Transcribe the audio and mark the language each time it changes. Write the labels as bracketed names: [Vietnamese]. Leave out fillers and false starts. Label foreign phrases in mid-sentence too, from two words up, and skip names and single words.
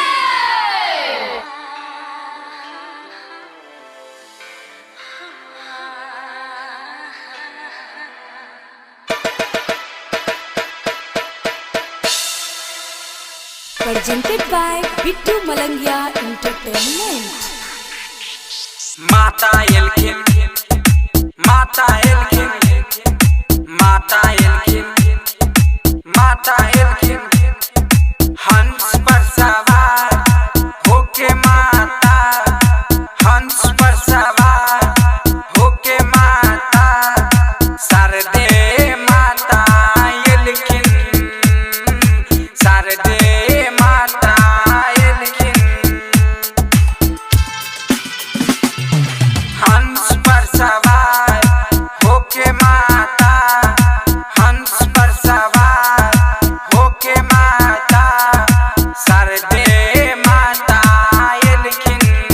[English] Presented by Bittu Malangia Entertainment. [Maithili] माता एलखिन, माता एलखिन, माता एलखिन, माता एलखिन, हंस पर सवार होके माता, हंस पर सवार होके माता, शारदे माता एलखिन, शारदे हंस पर सवार होके माता, हंस पर सवार होके माता, शारदे माता एलखिन,